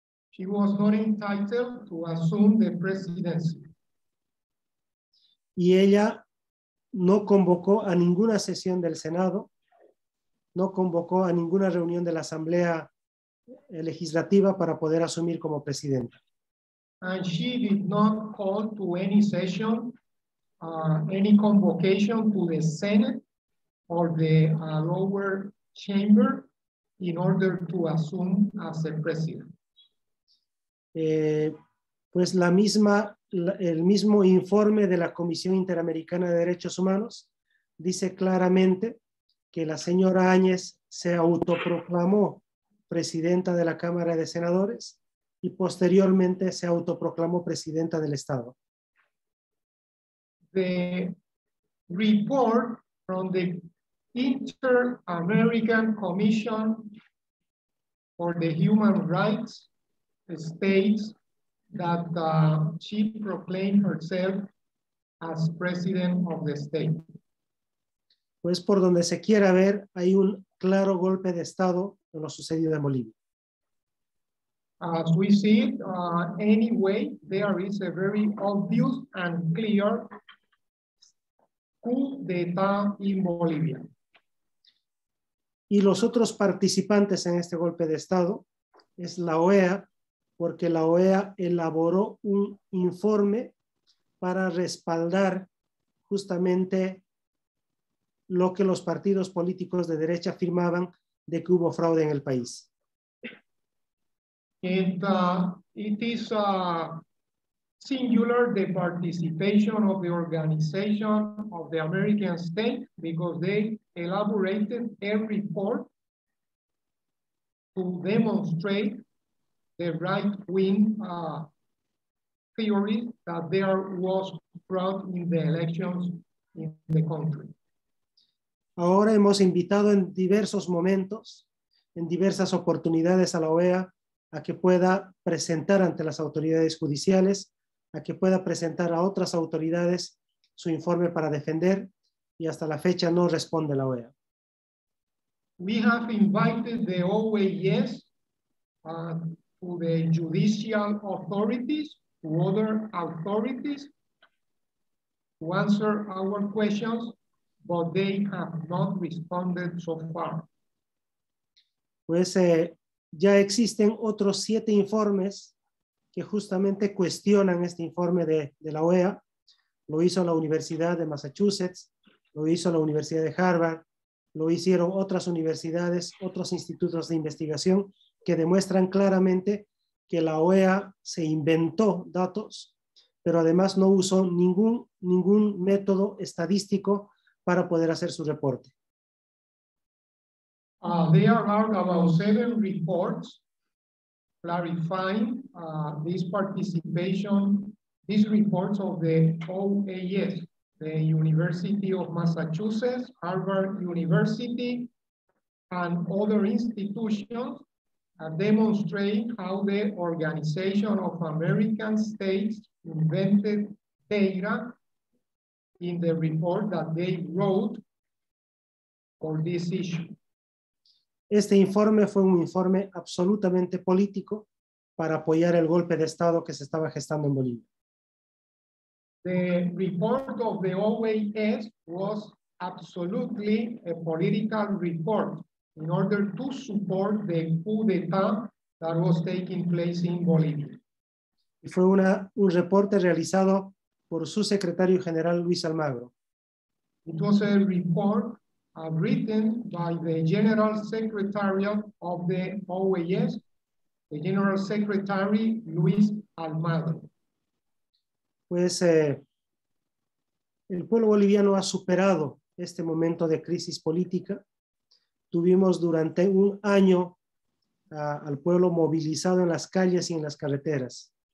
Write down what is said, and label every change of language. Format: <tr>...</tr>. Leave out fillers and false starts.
<en>She was not entitled to assume the presidency.</en> <es>Y ella no convocó a ninguna sesión del Senado, no convocó a ninguna reunión de la Asamblea Legislativa para poder asumir como presidenta.</es> <en>And she did not call to any session, any convocation to the Senate or the lower chamber in order to assume as a president.</en> <es>Pues el mismo informe de la Comisión Interamericana de Derechos Humanos dice claramente que la señora Áñez se autoproclamó presidenta de la Cámara de Senadores y posteriormente se autoproclamó presidenta del Estado.</es> <en>The report from the Inter-American Commission for the Human Rights states that she proclaimed herself as president of the state.</en> <es>Pues por donde se quiera ver, hay un claro golpe de Estado en lo sucedido en Bolivia.</es> <en>As we see it, anyway, there is a very obvious and clear coup d'etat in Bolivia.</en> <es>Y los otros participantes en este golpe de Estado es la OEA, porque la OEA elaboró un informe para respaldar justamente lo que los partidos políticos de derecha afirmaban de que hubo fraude en el país.</es> <en>It is singular the participation of the Organization of the American State because they elaborated a report to demonstrate the right-wing theory that there was fraud in the elections in the country.</en> <es>Ahora hemos invitado en diversos momentos, en diversas oportunidades a la OEA a que pueda presentar ante las autoridades judiciales, a que pueda presentar a otras autoridades su informe para defender, y hasta la fecha no responde la OEA.</es> <en>We have invited the OAS to the judicial authorities, to other authorities, to answer our questions, but they have not responded so far.</en> <es>Pues ya existen otros 7 informes que justamente cuestionan este informe de la OEA. Lo hizo la Universidad de Massachusetts, lo hizo la Universidad de Harvard, lo hicieron otras universidades, otros institutos de investigación que demuestran claramente que la OEA se inventó datos, pero además no usó ningún método estadístico para poder hacer su reporte.</es> <en>There are about 7 reports clarifying this participation, these reports of the OAS, the University of Massachusetts, Harvard University, and other institutions demonstrate how the Organization of American States invented data in the report that they wrote for this issue.</en> <es>Este informe fue un informe absolutamente político para apoyar el golpe de Estado que se estaba gestando en Bolivia.</es> <en>The report of the OAS was absolutely a political report in order to support the coup d'etat that was taking place in Bolivia.</en> <es>Y fue un reporte realizado por su secretario general Luis Almagro.</es> <en>It was a report written by the General Secretariat of the OAS, the General Secretary Luis Almagro.</en> <es>Pues el pueblo boliviano ha superado este momento de crisis política. Tuvimos durante un año al pueblo movilizado en las calles y en las carreteras.</es>